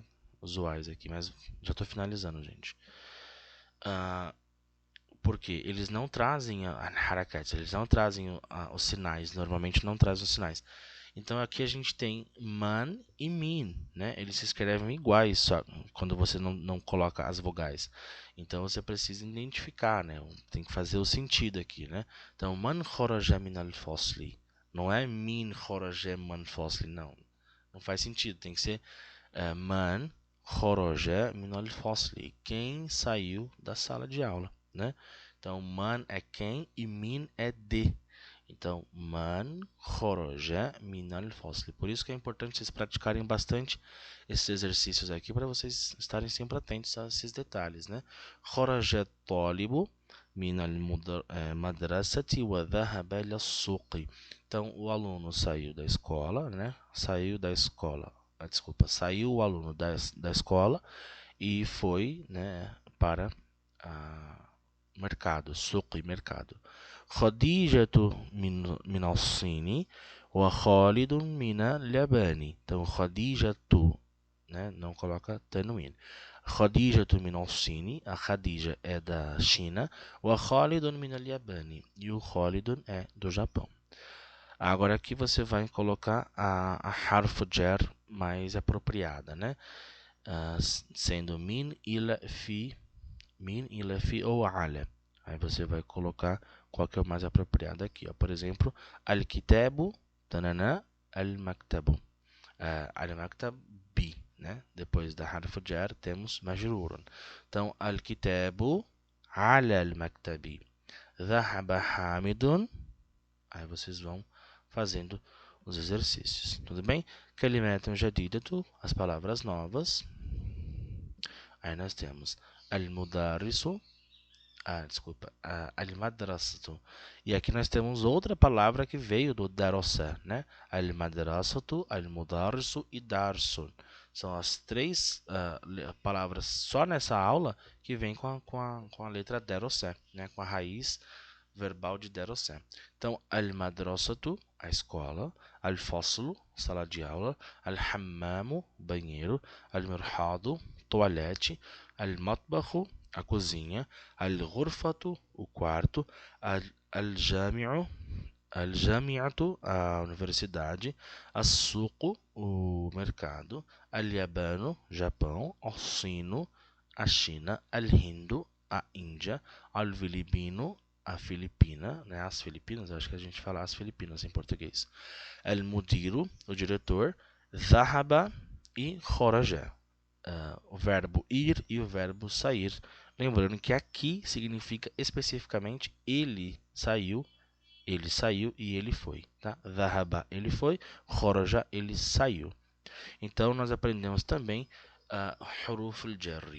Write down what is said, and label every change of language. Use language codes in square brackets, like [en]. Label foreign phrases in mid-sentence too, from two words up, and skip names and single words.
[pt] Usuais aqui, mas já estou finalizando, gente. Porque eles não trazem a harakat, eles não trazem os sinais, normalmente não trazem os sinais. Então aqui a gente tem man e min, né? Eles se escrevem iguais, só quando você não coloca as vogais. Então você precisa identificar, né? Tem que fazer o sentido aqui, né? [ar] Então من خرج من الفصل. [pt] Não é [ar] من خرج من فصل, [pt] não. Não faz sentido, tem que ser [ar] من خرج من الفصل. [pt] Quem saiu da sala de aula, né? Então man é quem e min é de. Então, [ar] من خرج من الفصل. [pt] Por isso que é importante vocês praticarem bastante esses exercícios aqui para vocês estarem sempre atentos a esses detalhes, né? [ar] خرج طالب من المدرسة وذهب إلى السوق. [pt] Então, o aluno saiu da escola, né? Saiu o aluno da escola e foi, né, para mercado, suq, mercado. [ar] خديجة من الصين وخالد من اليابان. [pt] Então, خديجة né? Não coloca tanwin. [ar] خديجة من الصين, [pt] a Khadija é da China, o [ar] خالد من اليابان, [pt] e o Khalidun é do Japão. Agora aqui você vai colocar a [ar] حرف جر [pt] mais apropriada, né? Sendo [ar] من إلى في [pt] ou ala. Aí você vai colocar qual que é o mais apropriado aqui, ó. Por exemplo, [ar] الكتاب، تنانا، المكتب. المكتب ب, né? [pt] Depois da harf jar temos majrurun. Então, [ar] الكتاب على المكتب. ذهب حامد. [pt] Aí vocês vão fazendo os exercícios, tudo bem? [ar] كلمة جديدة, [pt] as palavras novas. Aí nós temos [ar] المدرس، المدرسة. [pt] E aqui nós temos outra palavra que veio do darosa, né? [ar] المدرسة، المدرس و درس. [pt] São as três palavras só nessa aula que vem com a letra darosa, né? Com a raiz verbal de darosa. Então, [ar] al-madrasatu, [pt] a escola, [ar] al-faslu, [pt] sala de aula, [ar] al-hammamu, [pt] banheiro, al-mirhadu, toalete, al-matbahu, a cozinha, al-ghurfatu, o quarto, [ar] الجامع، الجامعة, [pt] a universidade, as-suqu, o mercado, al-yabanu, Japão, al-sinu, a China, al-hindu, a Índia, al-filipino, a Filipina, né? As Filipinas, acho que a gente fala as Filipinas em português. [ar] Al-mudiru, [pt] o diretor, [ar] ذهب و خرج. [pt] O verbo ir e o verbo sair. Lembrando que aqui significa especificamente ele saiu e ele foi. Tá? Dhahaba, ele foi. Kharaja, ele saiu. Então, nós aprendemos também [ar] حروف الجر.